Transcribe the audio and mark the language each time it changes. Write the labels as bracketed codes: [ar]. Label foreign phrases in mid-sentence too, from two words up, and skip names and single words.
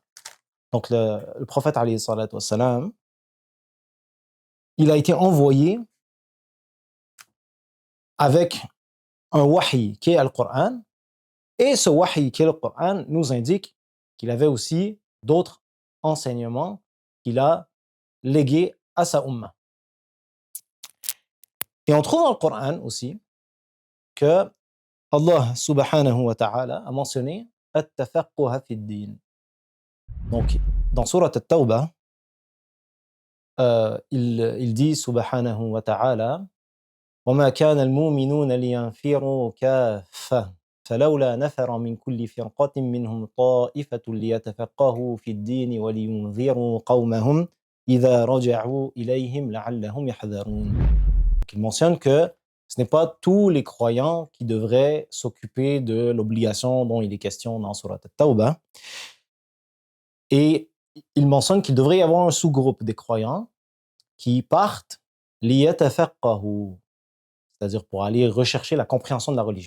[fr] Donc, le prophète, [ar] عليه الصلاة والسلام, [fr] il a été envoyé avec un wahi qui est le Coran, et ce wahi qui est le Coran nous indique qu'il avait aussi d'autres enseignements qu'il a légués à sa umma. Et on trouve dans le Coran aussi que Allah [ar] سبحانه وتعالى [fr] a mentionné [ar] التفقه في الدين. [fr] Donc, dans Surat At-Tawbah, il dit [ar] سبحانه وتعالى وَمَا كَانَ الْمُؤْمِنُونَ لِيَنْفِرُوا كَافَّةً فَلَوْلَا نَفَرَ مِنْ كُلِّ فِرْقَةٍ مِّنْهُمْ طَائِفَةٌ لِيَتَفَقَّهُوا فِي الدِّينِ وَلِيُنْذِرُوا قَوْمَهُمْ إِذَا رَجَعُوا إِلَيْهِمْ لَعَلَّهُمْ يَحْذَرُونَ. [fr] Donc, il mentionne que ce n'est pas tous les croyants qui devraient s'occuper de l'obligation dont il est question dans Surat At-Tawbah. Et il mentionne qu'il devrait y avoir un sous-groupe des croyants qui partent لِيَتَفَقَّهُوا, c'est-à-dire pour aller rechercher la compréhension de la religion.